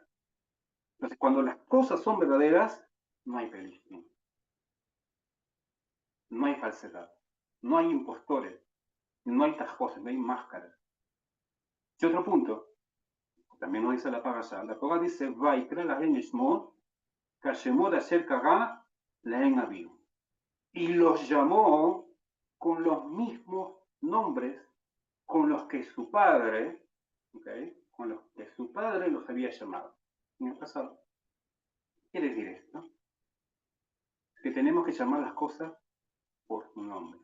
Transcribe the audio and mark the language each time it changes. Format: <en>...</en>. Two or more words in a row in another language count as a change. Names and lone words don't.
<es>Entonces, cuando las cosas son verdaderas, no hay peligro. No hay falsedad. No hay impostores. No hay tajos, no hay máscaras. Y otro punto, también nos dice la Parashá. La Torah dice,</es> <he>ויקרא להן שמות, כשמות אשר קרא להן אביו.</he> <es>Y los llamó con los mismos nombres con los que su padre, ¿okay? Con los que su padre los había llamado en el pasado. ¿Qué quiere decir esto? Que tenemos que llamar las cosas por su nombre.</es>